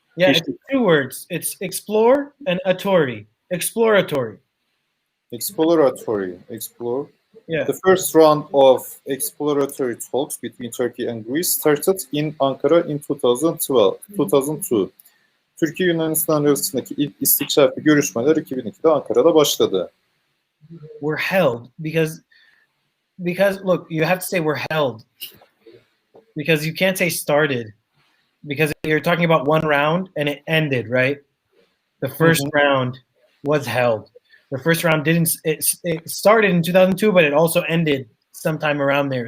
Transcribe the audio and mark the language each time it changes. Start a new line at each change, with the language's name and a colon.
English: Yeah, it's two words. It's explore and atory. Exploratory. Explore. Yeah. The first round of exploratory talks between Turkey and Greece started in Ankara in 2002.
Turkish: Türkiye Yunanistan arasındaki ilk istikşafi görüşmeler 2002'de Ankara'da başladı.
English: Were held because look, you have to say were held because you can't say started because you're talking about one round and it ended, right? The first round was held. The first round it started in 2002, but it also ended sometime around there.